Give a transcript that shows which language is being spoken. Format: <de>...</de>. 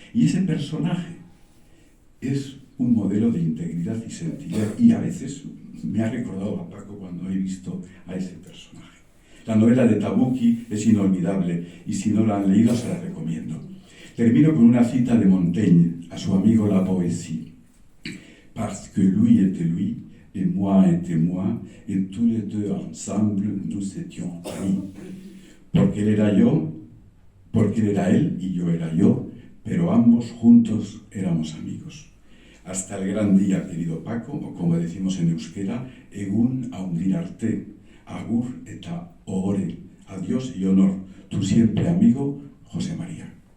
<es>Y ese personaje es un modelo de integridad y sentidez, y a veces me ha recordado a Paco cuando he visto a ese personaje. La novela de Tabucchi es inolvidable, y si no la han leído se la recomiendo. Termino con una cita de Montaigne a su amigo La Boétie.</es> <fr>Parce que lui était lui, et moi était moi, et tous les deux ensemble nous étions amis.</fr> <es>Porque él era yo, porque él era él y yo era yo, pero ambos juntos éramos amigos. Hasta el gran día, querido Paco, o como decimos en euskera,</es> <eu>egun haundir arte, agur eta ohore,</eu> <es>adiós y honor, tu siempre amigo, José María.</es>